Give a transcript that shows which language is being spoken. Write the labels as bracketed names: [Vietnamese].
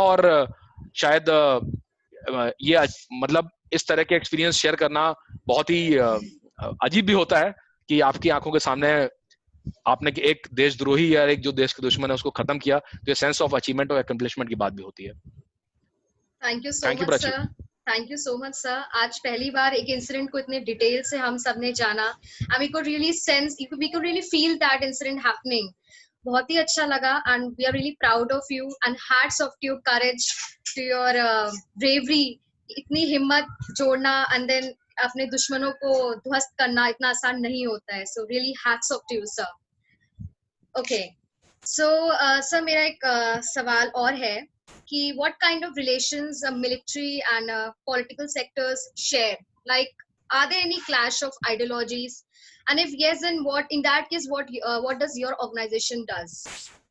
[Hindi] और शायद ये मतलब इस तरह के एक्सपीरियंस शेयर करना बहुत ही अजीब भी होता है, कि आपकी आंखों के सामने आपने एक देशद्रोही या एक जो देश के दुश्मन है उसको खत्म किया, तो ये सेंस ऑफ अचीवमेंट और अकम्प्लिशमेंट की बात भी होती है। [English] thank you so thank you much [Hindi] Prachi. [English] Sir. Thank you so much sir. [Hindi] आज पहली बार एक इंसिडेंट को इतने डिटेल से हम सब ने जाना, [English] and we could really sense, we could really feel that incident happening. [Hindi] बहुत ही अच्छा लगा, [English] and we are really proud of you, and hats off to your courage, to your bravery. [Hindi] इतनी हिम्मत जोड़ना [English] and then [Hindi] अपने दुश्मनों को ध्वस्त करना इतना आसान नहीं होता है, [English] so really hats off to you sir. Okay, so sir [Hindi] मेरा एक सवाल और है कि [English] what kind of relations military and political sectors share? Like, are there any clash of ideologies? And if yes, then what? In that case, what does your organization does?